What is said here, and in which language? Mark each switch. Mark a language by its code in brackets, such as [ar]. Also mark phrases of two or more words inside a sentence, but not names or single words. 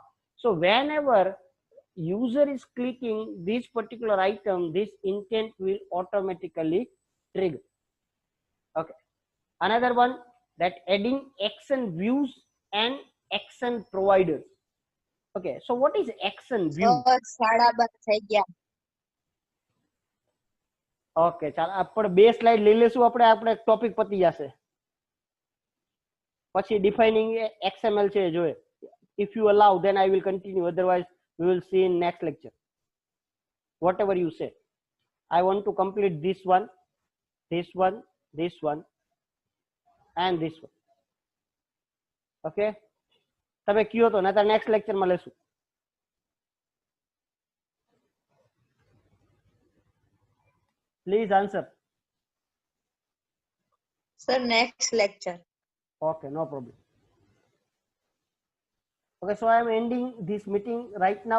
[en] So whenever user is clicking this particular item, this intent will automatically trigger. Okay, another one, that adding action views and action providers. Okay, so what is action view? [gu] સાડા બાર થઈ ગયા. ઓકે, ચાલો આપણે બે સ્લાઇડ લઈ લેશું, આપણે ટોપિક પતી જશે. પછી [en] defining XML [gu] છે જોઈએ. [en] If you allow, then I will continue, otherwise we will see in next lecture. Whatever you say, I want to complete this one, this one, this one, and this one. [gu] Okay, તમે કયો તો નતર [en] next lecture [gu] માં લેશું. [en] Please answer. Sir, next lecture. Okay, no problem. Okay, so I am ending this meeting right now.